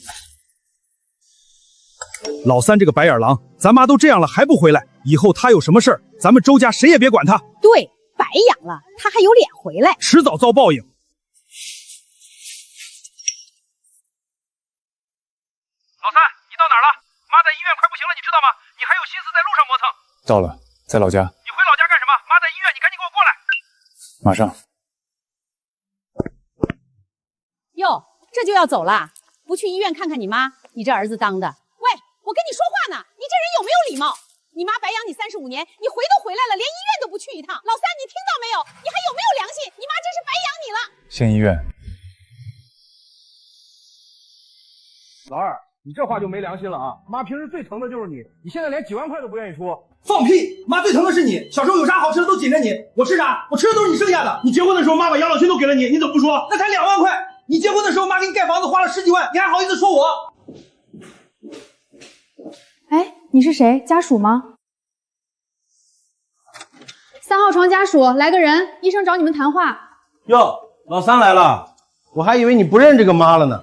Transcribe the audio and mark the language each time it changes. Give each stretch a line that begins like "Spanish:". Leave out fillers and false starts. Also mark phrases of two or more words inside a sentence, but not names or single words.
Chinese: 老三这个白眼狼，咱媽都這樣了還不回來，以後他有什麼事兒，咱們周家誰也別管他。對，白養了，他還有臉回來，遲早遭報應。老三，你到哪兒了？媽在醫院快不行了，你知道嗎？你還有心思在路上磨蹭。到了，在老家。你回老家幹什麼？媽在醫院，你趕緊給我過來。馬上。喲，這就要走了？不去醫院看看你媽？你這兒子當的。喂，我跟你說話呢，你這人有沒有禮貌？你媽白養你35年，你回都回來了，連醫院都不去一趟。老三，你聽到沒有？你還有沒有良心？你媽真是白養你了。先醫院。老二，你這話就沒良心了啊！媽平時最疼的就是你，你現在連幾萬塊都不願意出。放屁！媽最疼的是你，小時候有啥好吃的都緊着你，我吃啥？我吃的都是你剩下的。你結婚的時候，媽把養老金都給了你，你怎麼不說？那才2 萬塊。你結婚的時候，媽給你蓋房子花了10幾萬，你還好意思說我？哎，你是誰？家屬嗎？3號床家屬，來個人，醫生找你們談話。喲，老三來了，我還以為你不認這個媽了呢。